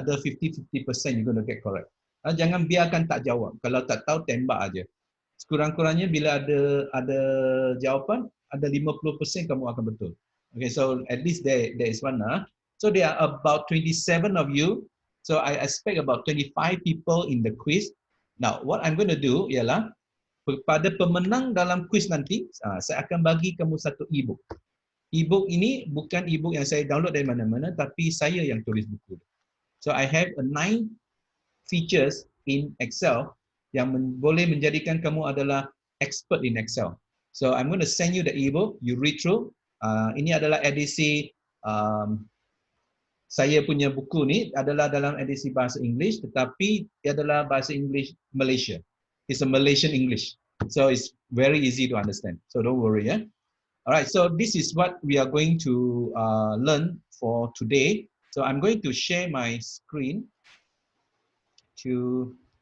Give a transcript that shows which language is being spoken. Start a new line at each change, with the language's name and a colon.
Malay: Ada 50-50%
English: you're going to get correct.
Malay: Jangan biarkan tak jawab. Kalau tak tahu, tembak aja. Sekurang-kurangnya bila ada jawapan, ada 50% kamu akan betul.
English: Okay, so at least there is one. So there are about 27 of you. So I expect about 25 people in the quiz.
Malay: Now,
English: what I'm going to do
Malay: ialah pada pemenang dalam quiz nanti, saya akan bagi kamu satu e-book. E-book ini bukan e-book yang saya download dari mana-mana, tapi saya yang tulis buku.
English: So I have 9 features in Excel
Malay: yang boleh menjadikan kamu adalah
English: expert in Excel. So I'm going to send you the e-book, you read through.
Malay: Ini adalah edisi saya punya buku ni adalah dalam edisi bahasa English, tetapi ia adalah bahasa English Malaysia.
English: It's a Malaysian English, so it's very easy to understand. So don't worry, yeah. Alright, so this is what we are going to learn for today. So I'm going to share my screen to.